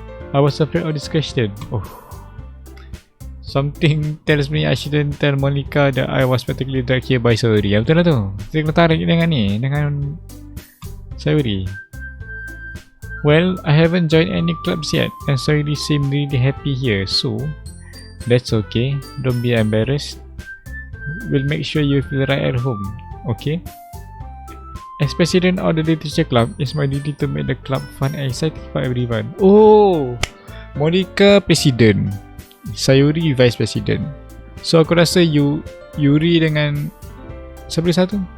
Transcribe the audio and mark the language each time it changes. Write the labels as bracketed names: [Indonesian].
[English] I was afraid of this question. Oh. Something tells me I shouldn't tell Monica that I was particularly dragged here by Sayuri. [Malay] Betul lah tu. Kita kena tarik dengan ni, dengan Sayuri. [English] Well, I haven't joined any clubs yet and Sayuri seemed really happy here, so that's okay. Don't be embarrassed. We'll make sure you feel right at home, okay? As president of the literature club, it's my duty to make the club fun and exciting for everyone. Oh, Monica president, Sayuri vice president. [Malay] So aku rasa Yuri dengan siapa satu?